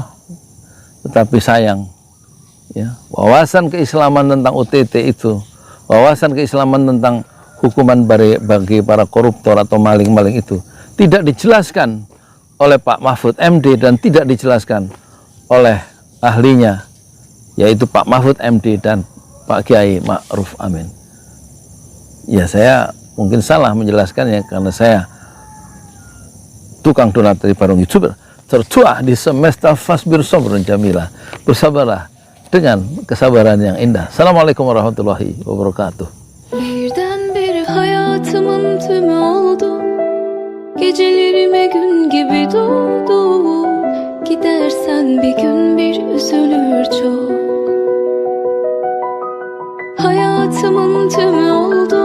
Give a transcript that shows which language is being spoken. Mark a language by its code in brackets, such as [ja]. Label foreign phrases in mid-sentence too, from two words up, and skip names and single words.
[id] Tetapi sayang ya, wawasan keislaman tentang OTT itu, wawasan keislaman tentang hukuman bagi para koruptor atau maling-maling itu tidak dijelaskan oleh Pak Mahfud MD dan tidak dijelaskan oleh ahlinya, yaitu Pak Mahfud MD dan Pak Kiai Ma'ruf Amin. Ya, saya mungkin salah menjelaskannya karena saya tukang donat dari Parung YouTuber tertua di semesta [ar] فاصبر صبرا جميلا. [id] Bersabarlah dengan kesabaran yang indah. [ar] السلام عليكم ورحمة الله وبركاته. [tr] Birdenbire hayatımın tümü oldu. Gecelerime gün gibi doldu. Gidersen bir gün bir üzülür çok. Hayatımın tümü oldu.